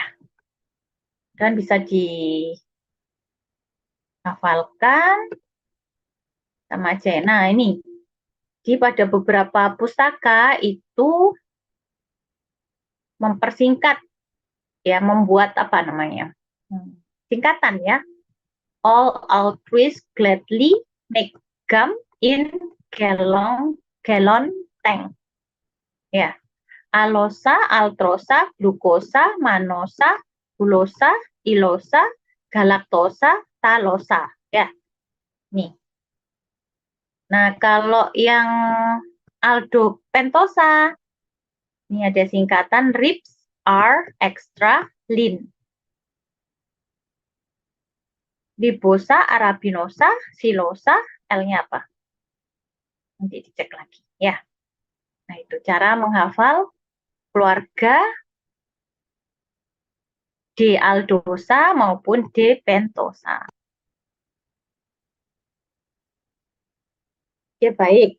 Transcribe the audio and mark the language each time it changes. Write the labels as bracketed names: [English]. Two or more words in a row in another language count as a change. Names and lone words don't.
[Indonesian] Dan bisa dihafalkan sama aja. Nah, ini di pada beberapa pustaka itu mempersingkat ya, membuat apa namanya? Singkatan ya. [English] All altruists gladly make gum in gallon tank. [Indonesian] Ya. Alosa, altrosa, glukosa, manosa, gulosa, ilosa, galaktosa, talosa. Ya. Nih. Nah, kalau yang aldopentosa, ini ada singkatan [English] ribs are extra lean. [Indonesian] Libosa, arabinosa, silosa, L-nya apa? Nanti dicek lagi ya. Nah, itu cara menghafal keluarga D-aldosa maupun D-pentosa. Oke, baik.